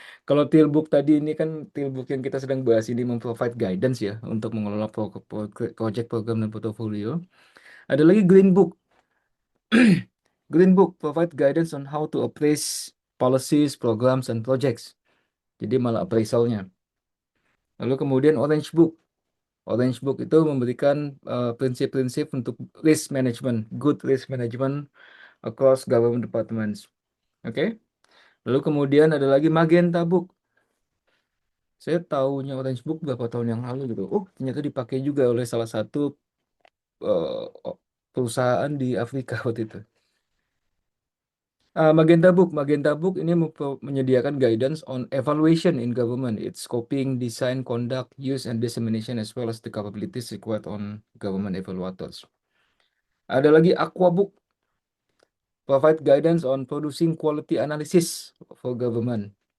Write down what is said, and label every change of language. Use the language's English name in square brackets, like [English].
[Indonesian] Kalau Tilbook tadi ini kan Tilbook yang kita sedang bahas ini memprovide guidance ya untuk mengelola project program dan portofolio. Ada lagi Green Book. [English] Green Book provide guidance on how to appraise policies, programs, and projects. [Indonesian] Jadi malah appraisalnya. Lalu kemudian Orange Book. Orange Book itu memberikan prinsip-prinsip untuk risk management, [English] good risk management across government departments. [Indonesian] Oke. Lalu kemudian ada lagi Magenta Book. Saya tahunya Orange Book beberapa tahun yang lalu gitu. Oh, ternyata dipakai juga oleh salah satu perusahaan di Afrika waktu itu. [English] Magenta Book [Indonesian] ini menyediakan [English] guidance on evaluation in government, its scoping, design, conduct, use, and dissemination, as well as the capabilities required on government evaluators. [Indonesian] Ada lagi [English] Aqua Book, provide guidance on producing quality analysis for government.